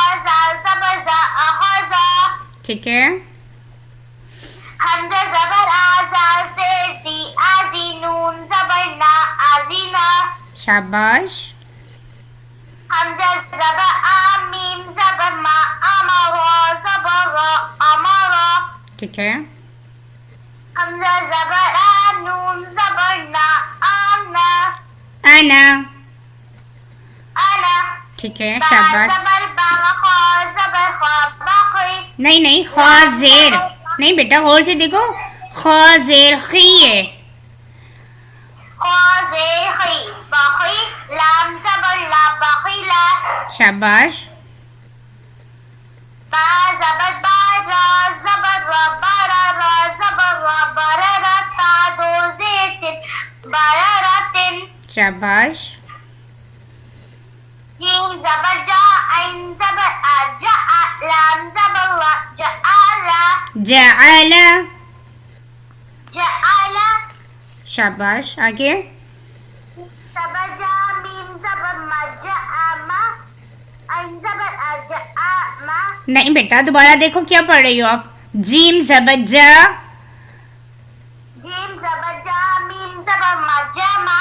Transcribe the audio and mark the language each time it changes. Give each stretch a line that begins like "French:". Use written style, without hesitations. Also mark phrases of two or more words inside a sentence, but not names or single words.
Urdu: زال زبر زا، آہازا. ٹھیک ہے. حمزہ زبر آ، زال زیر زی، آزی. نون زبر نا، آزینا. شاباش. حمزہ زبر آ، میم زبر ما، آما. را زبر را، آمارا. ٹھیک ہے. حمزہ زبر آ، نون زبر نا،
Arabic: آمنا. انا. انا.
Urdu: ٹھیک ہے، با شاباش. زبر با، خا زبر خا، باخی. نہیں خوا زیر نہیں بیٹا، غور سے دیکھو. خوا زیر خی ہے. خا زیر خی، باخی. لام زبر لا، باخیلا. شاباش. با زبر با، را زبر را، بارا. را زبر را، بارا. تا دو زیر تن، بارا. شاباش. جیم زبر جا، عین زبر آ، جا. لام زبر لا، جعلا. جعل. جعلا. شاباش. آگے. زبر جا، میم زبر ما، جعما. عین زبر آ، جعما. نہیں بیٹا دوبارہ دیکھو کیا پڑھ رہی ہو آپ. جیم زبر جا. جیم زبر جا، میم زبر ما، جما.